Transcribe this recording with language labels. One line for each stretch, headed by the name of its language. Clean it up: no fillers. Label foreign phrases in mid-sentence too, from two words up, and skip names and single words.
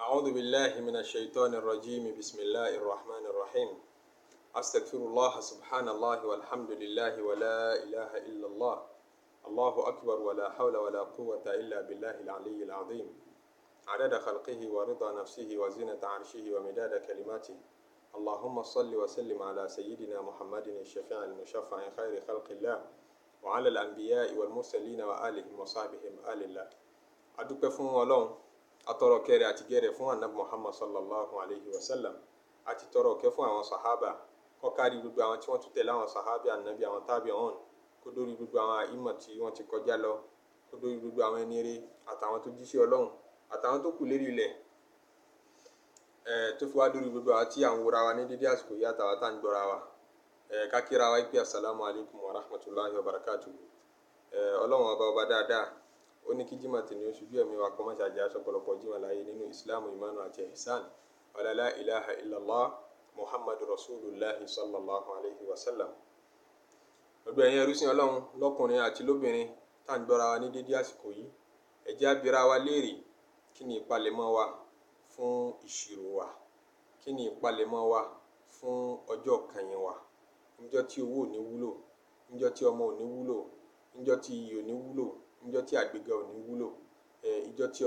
Arabic: أعوذ بالله من الشيطان الرجيم بسم الله الرحمن الرحيم أستغفر الله سبحان الله والحمد لله ولا إله إلا الله الله أكبر ولا حول ولا قوة إلا بالله العلي العظيم عدد خلقه ورضا نفسه وزنة عرشه ومداد كلماته اللهم صل وسلم على سيدنا محمد الشفيع المشفع خير خلق الله وعلى الأنبياء والمرسلين وآلهم وصحبهم آل الله
Yoruba: adúpẹ́ fún Ọlọ́run atọrọ kẹrẹ àti gẹrẹ fún anabi Muhammad
Arabic: صلى الله عليه وسلم
Yoruba: àti tọrọ kẹ fún àwọn sahaba kọkárí gbogbo àwọn tí wọ́n tún tẹ̀lé àwọn sahabi anabi àwọn tabi'un kó dórí gbogbo àwọn àìmọ̀ tí wọ́n ti kọjá lọ kó dórí gbogbo àwọn ẹni rere àtàwọn tó jíṣẹ́ Ọlọ́run àtàwọn tó kù lérí ilẹ̀ tó fi wá dórí gbogbo àwọn tí à ń wòra wa ní dédé àsìkò yìí àtàwọn tá à ń gbọ́ra wa kákíra wa pé
Arabic: السلام عليكم ورحمة الله وبركاته.
Yoruba: Ọlọ́run ọba dáadáa ó ní kí jimá tì ní oṣù bí ẹ̀mí wa kọ́ máa ṣàjẹ́ aṣọ́pọ̀lọpọ̀ jimá láyé nínú islam imanu àti ihsan
Arabic: ولا لا إله إلا الله محمد رسول الله صلى الله عليه وسلم.
Yoruba: gbogbo ẹ̀yin ẹrú sìn Ọlọ́run lọ́kùnrin àti lóbìnrin tá à ń gbọ́ra wa ní dédé àsìkò yìí ẹ jẹ́ á bira wa léèrè kí ni ìpalẹ̀mọ́ wa fún ìṣirò wa, kí ni ìpalẹ̀mọ́ wa fún ọjọ́ kẹyìn wa, níjọ́ tí owó ò ní wúlò, níjọ́ tí ọmọ ò ní wúlò, níjọ́ tí iyì ò ní wúlò, níjọ́ tí àgbéga ò ní wúlò, ìjọ́ tí